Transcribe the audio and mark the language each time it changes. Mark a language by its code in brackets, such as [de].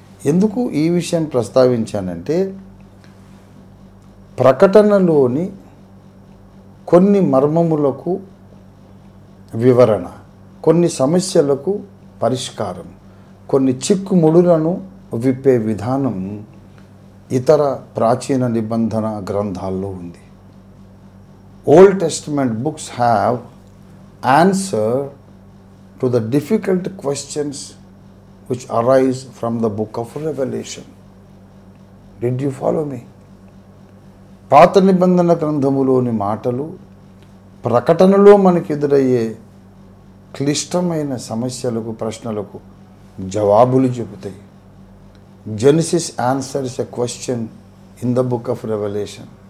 [te] ఎందుకు ఈ విషయం ప్రస్తావించానంటే, ప్రకటనలోని కొన్ని మర్మములకు వివరణ, కొన్ని సమస్యలకు పరిష్కారం, కొన్ని చిక్కుముడులను విప్పే విధానం ఇతర ప్రాచీన నిబంధన గ్రంథాల్లో ఉంది. [en] Old Testament books have answer to the difficult questions which arise from the book of Revelation. Did you follow me? [te] పాత నిబంధన గ్రంథములోని మాటలు ప్రకటనలో మనకు ఎదురయ్యే క్లిష్టమైన సమస్యలకు ప్రశ్నలకు జవాబులు చెబుతాయి. [en] Genesis answers a question in the book of revolution.